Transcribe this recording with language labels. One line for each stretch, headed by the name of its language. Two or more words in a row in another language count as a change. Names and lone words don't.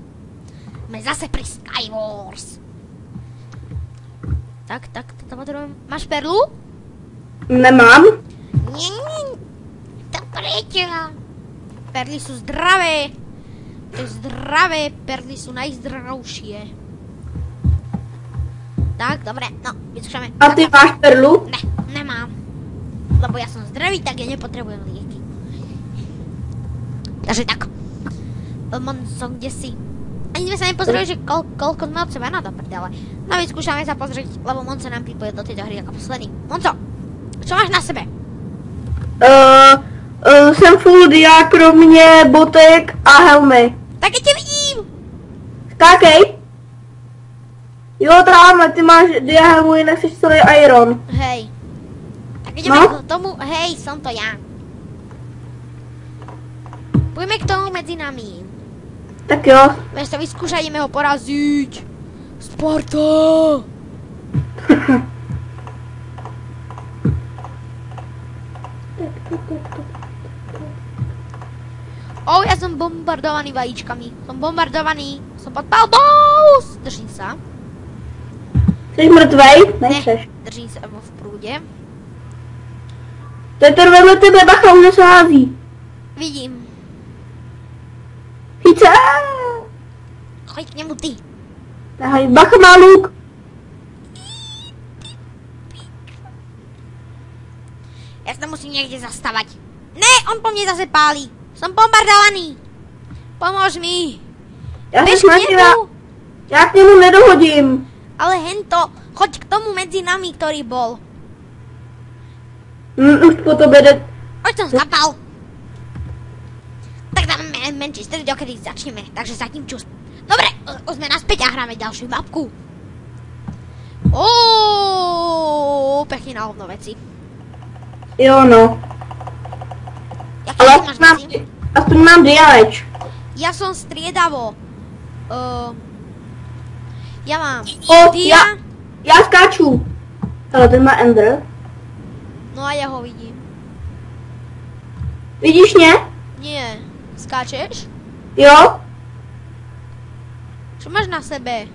Czech: Jsme zase pri Skywars. Tak, to potřebujeme. Máš perlu? Nemám. To pryč. Perly jsou zdravé.
Slovak: To je zdravé, perly jsou najzdravšie. Tak, dobré, no, vyskúšame. A ty máš perlu?
Czech: Ne, nemám.
Slovak: Lebo ja som zdravý, tak ja nepotrebujem lieky. Takže tak. Monzo, kde si? Ani sme sa nepozreli, že koľko sme od seba na to prdele. No vyskúšame sa pozrieť, lebo Monzo nám pripoje do tejto hry ako posledný. Monzo, čo máš na sebe?
Czech: Jsem full dia, kromě botek a helmy.
Slovak: Tak ja ťa vidím!
Czech: Skákej. Jo, tamhle, ty máš dia, helmu, jinak jsi celý iron.
Slovak: Hej. Tak ideme k tomu, hej, som to ja. Pojďme k tomu medzi nami.
Czech: Tak jo.
Slovak: Vieš to vyskúšať, ideme ho poraziť. Sparta! Ja som bombardovaný vajíčkami. Som bombardovaný. Som pod palbou. Držím sa.
Czech: Jsi mrtvej? Ne, Nejseš.
Slovak: držím sa v prúde.
Czech: To je ten vedle tebe, bacha, už se hází. Vidím. Chyť se.
Slovak: Choď k němu ty.
Czech: Ahoj, bacha má luk.
Slovak: Ja sa musím niekde zastavať. Ne, on po mne zase pálí. Som bombardovaný. Pomôž mi.
Czech: Já se Bež k snažím, němu. já k němu nedohodím.
Slovak: Ale hento, choď k tomu medzi nami, ktorý bol.
Czech: Už po tobě jde.
Slovak: Už som zkapal. Tak dáme Manchester, dokedy začneme.
Czech: Takže zatím čus.
Slovak: Dobre, sme naspäť a hráme ďalšiu mapku. Pekne na hovno veci.
Czech: Jo, no. Jaký Ale ty máš veci? aspoň mám diameč.
Slovak: Ja som striedavo. Ja mám
Czech: Já skáču. Ale ten má Ender.
Slovak: No a ja ho vidím.
Czech: Vidíš mě?
Slovak: Nie. Skáčeš?
Czech: Jo.
Slovak: Čo máš na sebe?